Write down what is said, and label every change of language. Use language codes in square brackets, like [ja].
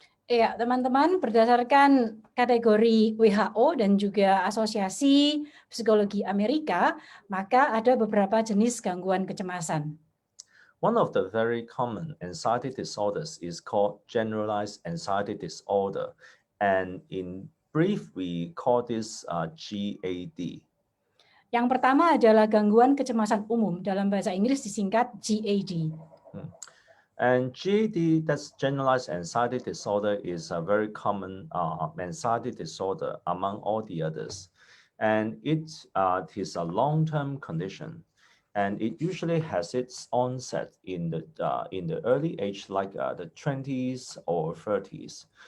[id] Iya, teman-teman, berdasarkan kategori WHO dan juga Asosiasi Psikologi Amerika, maka ada beberapa jenis gangguan kecemasan. [en] One of the very common anxiety disorders is called generalized anxiety disorder. And in brief, we call this GAD. [id] Yang pertama adalah gangguan kecemasan umum, dalam bahasa Inggris disingkat GAD. [en] And GAD, that's generalized anxiety disorder, is a very common anxiety disorder among all the others. And it is a long-term condition. And it usually has its onset in the early age, like the 20s or 30s.